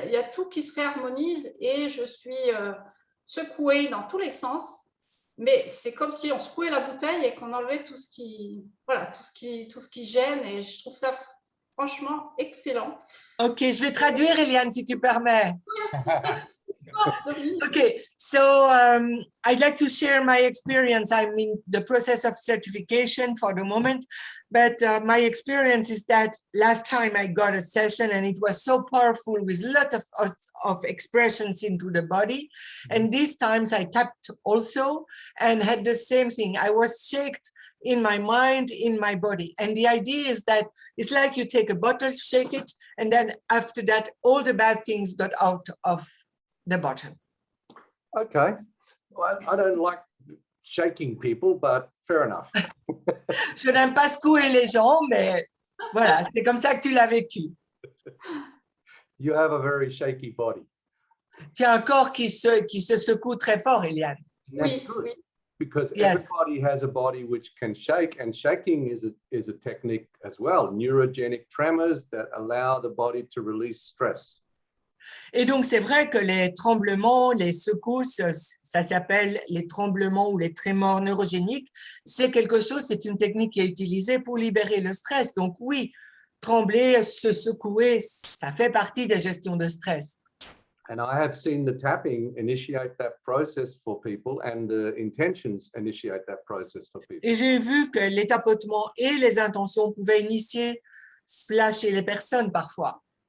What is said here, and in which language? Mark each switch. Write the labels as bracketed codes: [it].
[fr] Il y a tout qui se réharmonise et je suis secouée dans tous les sens. Mais c'est comme si on secouait la bouteille et qu'on enlevait tout ce qui gêne, et je trouve ça franchement excellent. Ok, je vais traduire, Eliane, si tu permets. [en] Okay, so I'd like to share my experience. I'm in the process of certification for the moment, but my experience is that last time I got a session and it was so powerful with a lot of expressions into the body. And these times I tapped also and had the same thing. I was shaken in my mind, in my body. And the idea is that it's like you take a bottle, shake it, and then after that, all the bad things got out of the bottle. Okay. Well, I don't like shaking people, but fair enough. [fr] Je n'aime pas secouer les gens, mais voilà, c'est comme ça que tu l'as vécu. [en] You have a very shaky body. [fr] Tu as un corps qui se secoue très fort, Eliane. [en] And that's [fr] Oui, [en] good, [fr] oui. [en] because Yes. everybody has a body which can shake, and shaking is a technique as well. Neurogenic tremors that allow the body to release stress. [fr] Et donc, c'est vrai que les tremblements, les secousses, ça s'appelle les tremblements ou les trémors neurogéniques. C'est quelque chose, c'est une technique qui est utilisée pour libérer le stress. Donc oui, trembler, se secouer, ça fait partie des gestions de stress. [en] And I have seen the tapping initiate that process for people and the intentions initiate that process for people. [fr] Et j'ai vu que les tapotements et les intentions pouvaient initier cela chez les personnes parfois.